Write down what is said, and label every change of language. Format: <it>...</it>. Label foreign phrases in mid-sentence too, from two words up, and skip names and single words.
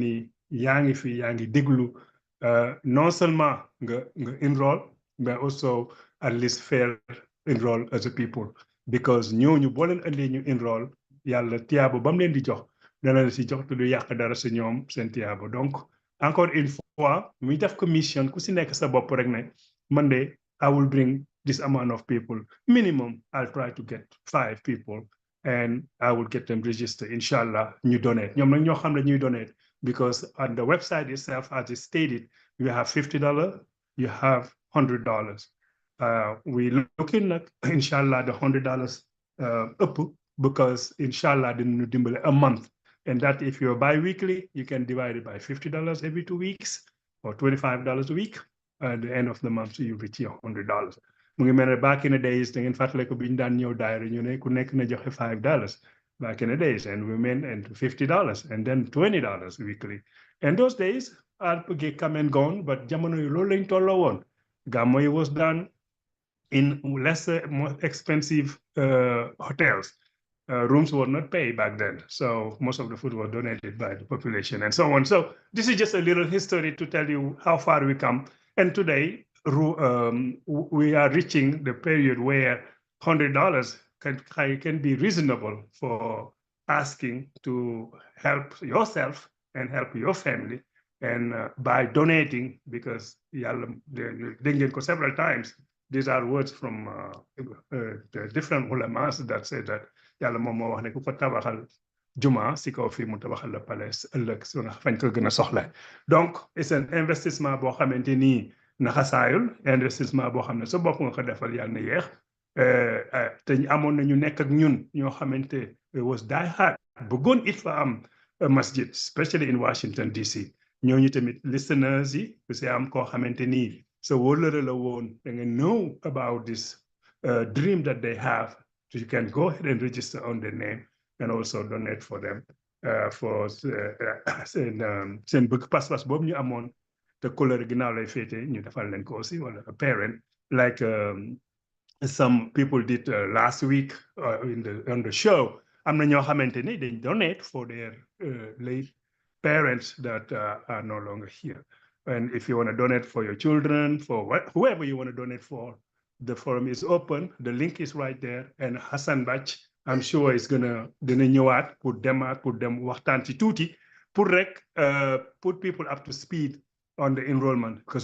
<wo>ni yaa ngi fi yaa ngi déglu</wo> <fr>non seulement</fr> <wo>nga enroll</wo> <en>but also at least fair enroll as a people because</en> <wo>ñooñu boo leen andee ñu enroll yàlla tiyaabo ba mu leen di jox dana la si jox te du yàq dara si ñoom seen tiyaabo</wo> <fr>donc encore une fois</fr> <wo>muy def commission ku si nekk sa bopp rek ne man de</wo> <en>I will bring this amount of people minimum I'll try to get 5 people and I will get them registered</en> <wo>inshallah ñu donate ñoom nag ñoo xam ne ñuy donate</wo> <en>because on the website itself as it stated you have $50 you have $100 we looking at inshallah the $100 up because inshallah</en> <wo>dinañu dimbale</wo> <en>a month and that if you're bi-weekly you can divide it by $50 every 2 weeks or $25 a week at the end of the month so you reach your $100</en> <wo>mu ngi mel ne</wo> <en>back in the days</en> <wo>da ngeen fàttale ko bi ñu daan ñëw daayira ñu ne ku nekk na joxe $5</wo> <en>back in the days and women and $50 and then $20 weekly and those days are come and gone but</en> <wo>jamono yi loolu lañ tolloo woon gàmmo yi</wo> <en>was done in lesser more expensive hotels rooms were not paid back then so most of the food was donated by the population and so on so this is just a little history to tell you how far we come and today we are reaching the period where $100 can be reasonable for asking to help yourself and help your family and by donating because</en> <wo>yàlla dégg ngeen ko</wo> <en>several times these are words from the different ulamas that say that</en> <wo>yàlla moom moo wax ne ku ko tabaxal juma si kaw fii mu tabaxal la palais ëllëg su nga fañ ko gën a soxla</wo> <fr>donc c'est un investissement</fr> <wo>boo xamante ni naxasaayul investissement boo xam ne sa bopp nga ko defal yàlla na yeex te amoon na ñu nekk ak ñun ñoo xamante</wo> <en>it was die hard</en> <wo>bëggoon it fa am masjid especially in Washington DC ñooñu tamit listeners yi ku si am koo xamante ni sa wóllëre la woon da nga</wo> <en>know about this dream that they have so you can go ahead and register on their name and also donate for them for</en> <wo>seen bëgg pas-pas boobu ñu amoon te couleur ginnaaw lay féete ñu defal leen ko aussi wala</wo> <en>a parent like some people did last week on the show</en> <wo>am na ñoo xamante ni</wo> <en>they donate for their late parents that are no longer here and if you want to donate for your children for whoever you want to donate for the forum is open the link is right there and Hassan Bach I'm sure is</en> <wo>dina ñëwaat pour dem waxtaan ci tuuti pour rek</wo> <en>put people up to speed on the enrollment because</en>